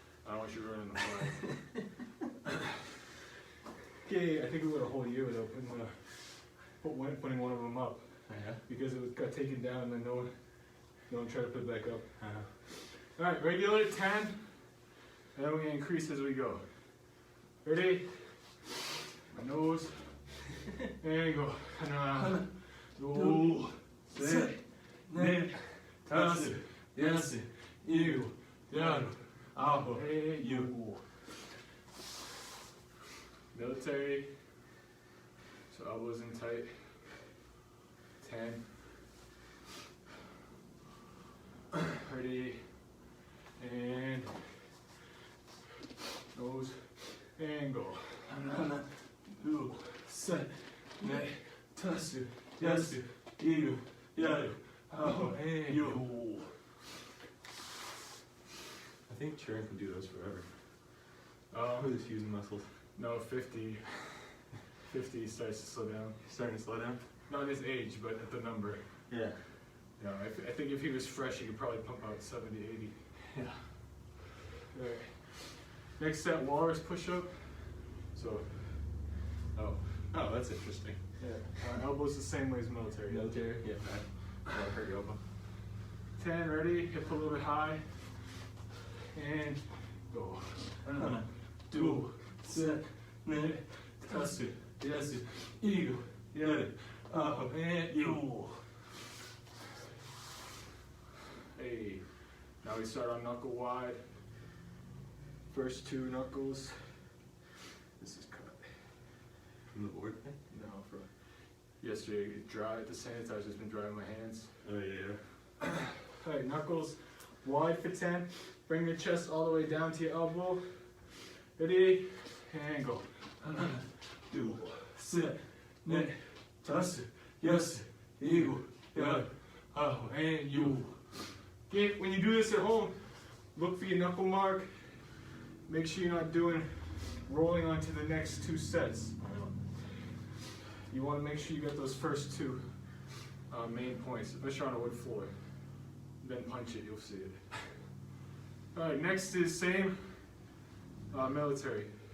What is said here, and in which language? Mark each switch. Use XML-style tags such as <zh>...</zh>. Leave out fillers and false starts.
<en>I don't want you running the flag. Okay, I think we went a whole year without putting one of them up. Yeah. Because it got taken down and then no one tried to put it back up. Uh-huh. Alright, regular 10, and then we're gonna increase as we go. Ready? My nose. And go.</en> <ko>하나, 둘, 셋, 넷, 다섯, 여섯, 일곱, 여덟, 아홉, 열.</ko> <en>Military. So elbows in tight. 10. Ready. And nose. And go.</en> <ko>하나, 둘, 셋, 넷, 다섯, 여섯, 일곱, 여덟, 아홉, 열.</ko> <en>I think Sharon can do those forever. With his fusing muscles. No, 50 starts to slow down. Starting to slow down? Not his age, but at the number. Yeah. Yeah, I think if he was fresh, he could probably pump out 70, 80. Yeah. Alright. Next set, walrus push-up. So, Oh, that's interesting. yeah, elbows the same way as military. Military? Yeah. I'll hurt your elbow. 10, ready, hip a little bit high. And go.</en> <ko>하나, 둘, 셋, 넷, 다섯, 여섯, 일곱, 여덟, 아홉, 열.</ko> <en>Hey, now we start on knuckle wide. First 2 knuckles. This is cut. From the board thing? No, from yesterday. Dry. The sanitizer's been drying my hands. Oh, yeah. Alright, knuckles wide for 10. Bring your chest all the way down to your elbow. Ready? And go.</en> <ko>하나, 둘, 셋, 넷, 다섯, 여섯, 일곱, 여덟, 아홉, 열.</ko> <en>Okay, when you do this at home, look for your knuckle mark. Make sure you're not rolling onto the next 2 sets. You want to make sure you get those first 2 main points, especially on a wood floor. Then punch it, you'll see it. Alright, next is same military.</en>